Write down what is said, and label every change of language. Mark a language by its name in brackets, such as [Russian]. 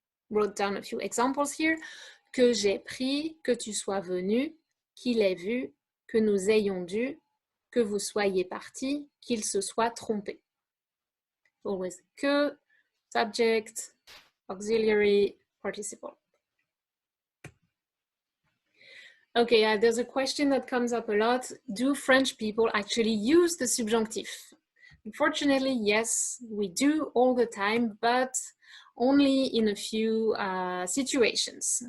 [English] Wrote down a few examples here. [French] Que j'ai pris, que tu sois venu, qu'il ait vu, que nous ayons dû, que vous soyez partis, qu'il se soit trompé. [English] always que, subject, auxiliary, participle. Okay, there's a question that comes up a lot. Do French people actually use the subjunctive? Unfortunately, yes, we do all the time, but only in a few situations.